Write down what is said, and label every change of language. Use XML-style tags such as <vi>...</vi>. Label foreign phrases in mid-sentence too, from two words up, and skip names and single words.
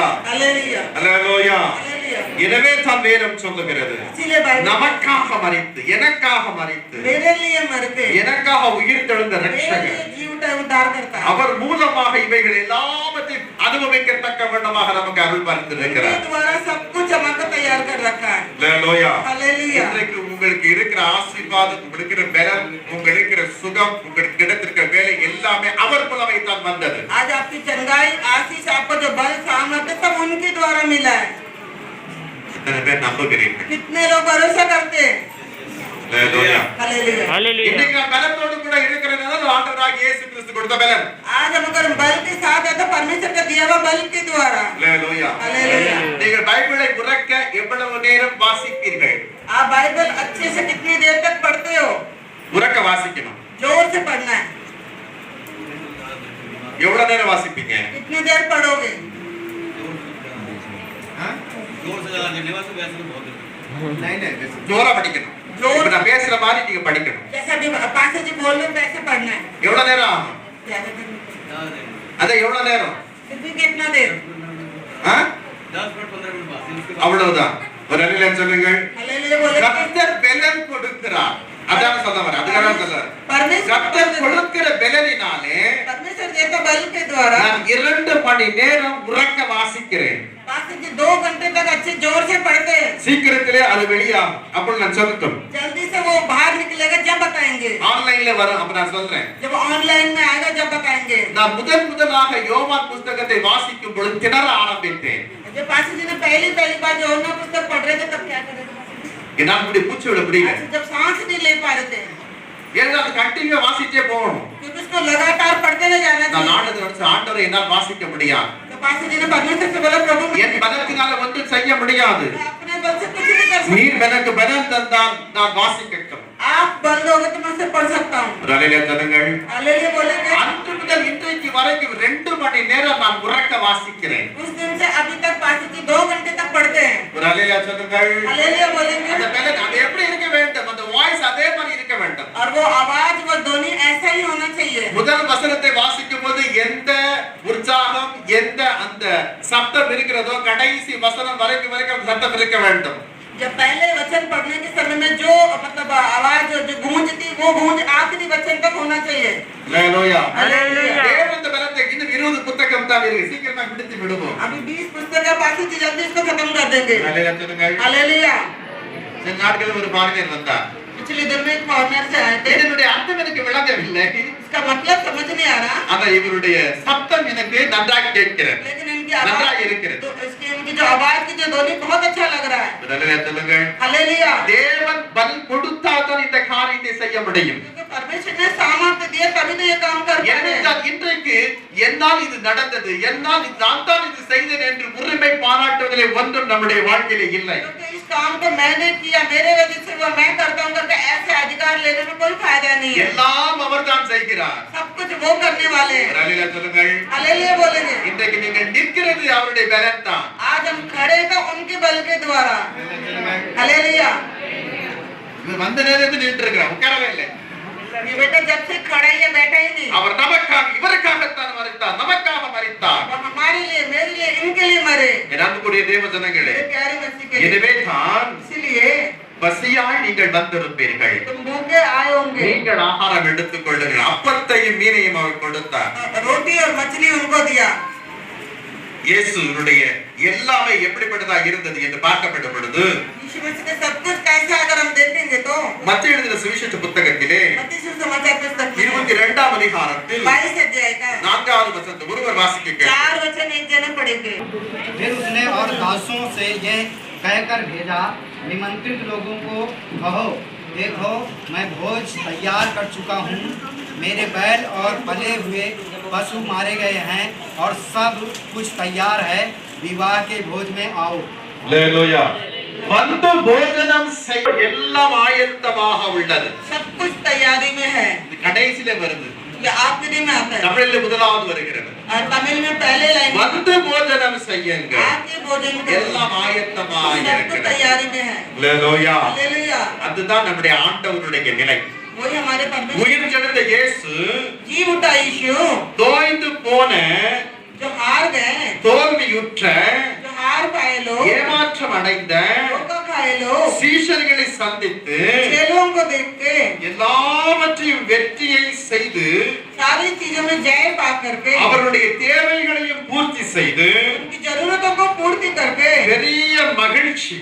<hi>हालेलुया</hi> <ta>ஹalleluya.</ta> <hi>हालेलुया।</hi> <ta>எனவே தான் வேதம் சொல்லுகிறது,</ta> <hi>इसीलिए बाइबल</hi> <ta>நமக்காக மரித்து எனக்காக மரித்து</ta> <hi>मेरे लिए मरते,</hi> <ta>எனக்காக உயிர் தெழுந்த</ta> <hi>मेरे</hi> <ta>ரட்சகர்</ta> <hi>लिए जीव उद्धार करता।</hi> <ta>அவர் மூலமாக இவைகள் எல்லாவற்றையும் அனுபவிக்கத்தக்க வண்ணமாக நமக்கு அருள் பரிந்திருக்கிறார்.</ta> <hi>उनके द्वारा सब कुछ हमको तैयार कर रखा है।</hi> <ta>ஹalleluya.</ta> <hi>हालेलुया।</hi> <ta>இன்றைக்கு உங்களுக்கு இருக்கிற ஆசீர்வாதம், உங்களுக்கு இருக்கிற பலம், உங்களுக்கு இருக்கிற சுகம், உங்களுக்கு கிடைத்திருக்கிற வேலை எல்லாமே அவர் மூலமாக தான் வந்தது.</ta> <hi>आज आपकी चंगाई आशीष आपको जो बल सामर्थ्य सब उनके द्वारा मिला है।</hi> <ta>இத்தனை பேர் நம்புகிறீர்கள்?</ta> <hi>कितने लोग भरोसा करते हैं?</hi> <ta>ஹalleluya.</ta> <hi>हालेलुया। हालेलुया</hi> <ta>இன்னைக்கு நான் பலத்தோடு கூட இருக்கிறதுனால ஆண்டவராகிய இயேசு கிறிஸ்து கொடுத்த பலம்.</ta> <hi>आज हम अगर बल के साथ है तो परमेश्वर का दिया हुआ बल के द्वारा।</hi> <ta>ஹalleluya.</ta> <hi>हालेलुया।</hi> <ta>நீங்கள் பைபிளை உறக்க எவ்வளவு நேரம் வாசிப்பீர்கள்?</ta> <hi>आप बाइबल अच्छे से कितनी देर तक पढ़ते हो?</hi> <ta>உறக்க வாசிக்கணும்.</ta> <hi>जोर से पढ़ना है।</hi> <ta>எவ்வளவு நேரம் வாசிப்பீங்க?</ta> <hi>कितनी देर पढ़ोगे? जोर से ज्यादा नहीं, वैसे वैसे बहुत नहीं,</hi> <ta>ஜோரா படிக்கணும். இப்ப நான் பேசுற மாதிரி நீங்க படிக்கணும்.</ta> <hi>जैसा भी पास्टर जी बोल रहे हैं वैसे पढ़ना है।</hi> <ta>எவ்வளவு நேரம் ஆகும்?</ta> <hi>ज्यादा देर। ज्यादा नहीं।</hi> <ta>அத எவ்வளவு நேரம்?</ta> <hi>फिर भी कितना देर?</hi> <ta>ஆ?</ta> <hi>10 मिनट 15 मिनट बाद उसके बाद</hi> <ta>அவ்வளவுதான். ஒரு அல்லேலூயா சொல்லுங்கள்.</ta> <hi>हालेलुया बोले।</hi> <ta>கர்த்தர் பலன் கொடுக்கிறார். அதான் சொல்ல வர. அதுக்காக சொல்ல.</ta> <hi>परमेश्वर</hi> <ta>கர்த்தர் கொடுக்கிற பலனினாலே</ta> <hi>परमेश्वर देता बल के द्वारा</hi> <ta>நான் 2 மணி நேரம் உறக்க வாசிக்கிறேன்.</ta> <hi>पास्टर जी 2 घंटे तक अच्छे जोर से पढ़ते हैं।</hi> <ta>சீக்கிரத்திலே அது வெளியாகும். அப்ப நான் சொல்லட்டும்.</ta> <hi>जल्दी से वो बाहर निकलेगा जब बताएंगे।</hi> <ta>ஆன்லைன்ல வரும். அப்ப நான் சொல்றேன்.</ta> <hi>जब ऑनलाइन में आएगा जब बताएंगे।</hi> <ta>நான் முதலாக யோவான் புத்தகத்தை வாசிக்கும் பொழுது திணற ஆரம்பித்தேன்.</ta> <hi>जब पास्टर जी ने पहली बार யோவான் पुस्तक पढ़ रहे थे तब क्या कर रहे थे?</hi> <ta>என்னால முடி பூச்சி விட முடியல.</ta> <hi>जब सांस नहीं ले पा रहे थे</hi> <ta>ஏன்னா அது கண்டினியூ வாசிச்சே போகணும்.</ta> <hi>क्योंकि उसको लगातार पढ़ते हुए जाना</hi> <ta>நான்</ta> <hi>चाहिए।</hi> <ta>ஆண்டவரை ஆண்டவரை என்னால் வாசிக்க முடியாது.</ta> <hi>तो पास्टर जी ने परमेश्वर से बोला प्रभु</hi> <ta>என் பலத்தினால ஒன்றும் செய்ய முடியாது.</ta> <hi>मैं अपने बल से कुछ नहीं कर सकता।</hi> <ta>நீர் எனக்கு பலம் தந்தால் நான் வாசிக்கட்டும்.</ta> <hi>आप बल दोगे तो मैं उससे पढ़ सकता हूँ।</hi> <ta>ஒரு அல்லேலூயா சொல்லுங்கள்.</ta> <hi>हालेलुया बोलेंगे।</hi> <ta>அன்று முதல் இன்றைக்கு வரைக்கும் 2 மணி நேரம் நான் உறக்க வாசிக்கிறேன்.</ta> <hi>उस दिन से अभी तक पास्टर जी 2 घंटे तक पढ़ते हैं।</hi> <ta>ஒரு அல்லேலூயா சொல்லுங்கள்.</ta> <hi>हालेलुया बोलेंगे।</hi> <ta>அந்த பலன் அது எப்படி இருக்க வேண்டும்? அந்த வாய்ஸ் அதே மாதிரி இருக்க வேண்டும்.</ta> <hi>और वो आवाज वो ध्वनि ऐसा ही होना चाहिए.</hi> <ta>முதல் வசனத்தை வாசிக்கும் போது எந்த உற்சாகம் எந்த அந்த சப்தம் இருக்கிறதோ கடைசி வசனம் வரைக்கும் அந்த சப்தம் இருக்க வேண்டும்.</ta> <hi>जब पहले वचन पढ़ने के समय में जो मतलब आवाज जो गूंजती वो गूंज आखिरी वचन तक होना चाहिए.</hi> <ta>ஹalleluya. Hallelujah. தேவன் பலத்தை இன்னும் 20 புத்தகம் தான் இருக்கு. சீக்கிரமா முடித்து விடுவோம்.</ta> <hi>अभी 20 पुस्तक बाकी थी, जल्दी इसको खत्म कर देंगे.</hi> <ta>ஹalleluya சொல்லுங்கள்.</ta> <hi>हालेलुया.</hi> <ta>சில நாட்கள் ஒரு பாரதியர் வந்தார்.</ta> <hi>पिछले दिन में एक फॉरेनर से आए थे.</hi> <ta>இதனுடைய அர்த்தம் எனக்கு விளங்கவில்லை.</ta> <hi>इसका मतलब समझ नहीं आ रहा.</hi> <ta>ஆனா இவருடைய சப்தம் எனக்கு நன்றாக கேட்கிறது.</ta> <hi>लेकिन इनकी</hi> <ta>நன்றாக</ta> <hi>आवाज</hi> <ta>இருக்கிறது.</ta> <hi>तो इसकी इनकी जो आवाज की जो ध्वनि बहुत अच्छा लग रहा है.</hi> <ta>ஹalleluya சொல்லுங்கள்.</ta> <hi>हालेलुया.</hi> <ta>தேவன் பலன் கொடுத்தால் தான் இந்த காரியத்தை செய்ய முடியும்.</ta> <hi>क्योंकि परमेश्वर ने सामर्थ्य दिया तभी तो ये काम कर पा रहे हैं.</hi> <ta>ஏனென்றால் இன்றைக்கு என்னால் இது நடந்தது, என்னால் நான் தான் இது செய்தேன் என்று உரிமை பாராட்டுவதிலே ஒன்றும் நம்முடைய வாழ்க்கையிலே இல்லை.</ta> <hi>क्योंकि इस काम को मैंने किया, मेरे वजह से वो मैं करता हूं करके ऐसे अधिकार लेने में कोई फायदा नहीं है.</hi> <ta>எல்லாம் அவர்தான் செய்கிறார்.</ta> <hi>सब कुछ वो करने वाले हैं.</hi> <ta>ஹalleluya சொல்லுங்கள்.</ta> <hi>हालेलुया बोलेंगे.</hi> <ta>இன்றைக்கு நீங்கள் நிற்கிறது அவருடைய பலன் தான்.</ta> <hi>आज हम खड़े तो उनके बल के द्वारा. हालेलुया.</hi> <ta>இவர் வந்த நேரத்தில் நின்று இருக்கிறார், உட்காரவே இல்லை.</ta> <hi>ये बेटा जब से खड़ा ही है, बैठा ही नहीं.</hi> <ta>அவர் நமக்காக இவருக்காகத்தான் மரித்தார், நமக்காக மரித்தார்.</ta> <hi>वो हमारे लिए, मेरे लिए, इनके लिए मरे.</hi> <ta>என் அன்புக்குரிய தேவ ஜனங்களே,</ta> <hi>ये प्यारे मसीह के लिए.</hi> <ta>எனவே தான்</ta> <hi>इसलिए</hi> <ta>பசியாய் நீங்கள் வந்திருப்பீர்கள்.</ta> <hi>तुम भूखे आए होंगे.</hi> <ta>நீங்கள் ஆகாரம் எடுத்துக் கொள்ளுங்கள். அப்பத்தையும் மீனையும் அவர் கொடுத்தார்.</ta> <hi>रोटी और मछली उनको दिया.</hi> <ta>இயேசுனுடைய எல்லாமே எப்படிப்பட்டதா இருந்தது என்று பார்க்கப்பட்ட பொழுது</ta> <hi>यीशु मसीह का सब कुछ कैसा अगर हम देखेंगे तो</hi> <ta>மத்தேயு எழுதின சுவிசேஷ புத்தகத்திலே</ta> <hi>मत्ती सुसमाचार पुस्तक में</hi> <ta>22ஆம் அதிகாரத்தில்</ta> <hi>22 अध्याय का</hi> <ta>4வது வசனத்தை ஒருவர் வாசிக்க கேட்கிறேன்.</ta> <hi>4 वचन एक जने पढ़ेंगे. फिर उसने और दासों से यह कहकर भेजा, निमंत्रित लोगों को कहो, देखो मैं भोज तैयार कर चुका हूँ, मेरे बैल और पले हुए पशु मारे गए हैं और सब कुछ तैयार है, विवाह के भोज में आओ.</hi> <ta>ஹalleluya. வந்து போஜனம் செய்ய எல்லாம் ஆயத்தமாக உள்ளது.</ta> <hi>सब कुछ तैयारी में है.</hi> <ta>இது கடைசியில வருது.</ta> <hi>ये आखिरी में आता है.</hi> <ta>தமிழில் முதலாவது வருகிறது.</ta> <hi>और तमिल में पहले लाइन</hi> <ta>வந்து போஜனம் செய்யுங்கள்.</ta> <hi>आके भोजन करो.</hi> <ta>எல்லாம் ஆயத்தமாக</ta> <hi>सब कुछ</hi> <ta>இருக்கிறது.</ta> <hi>तैयारी में है.</hi> <ta>ஹalleluya.</ta> <hi>हालेलुया.</hi> <ta>அதுதான் நம்முடைய ஆண்டவருடைய நிலை.</ta> <hi>वही हमारे परमेश्वर</hi> <ta>உயிர் தெழுந்த இயேசு</ta> <hi>जी उठा यीशु</hi> <ta>தோய்ந்து போன</ta> <hi>जो हार गए,</hi> <ta>தோல்வியுற்ற</ta> <hi>जो हार पाए लोग,</hi> <ta>ஏமாற்றம் அடைந்த</ta> <hi>धोखा खाए लोग,</hi> <ta>சீஷர்களை சந்தித்து</ta> <hi>चेलों को देख के</hi> <ta>எல்லாவற்றையும் வெற்றியை செய்து</ta> <hi>सारी चीजों में जय पा करके</hi> <ta>அவருடைய தேவைகளையும் பூர்த்தி செய்து</ta> <hi>उनकी जरूरतों को पूर्ति करके</hi> <ta>பெரிய மகிழ்ச்சி</ta>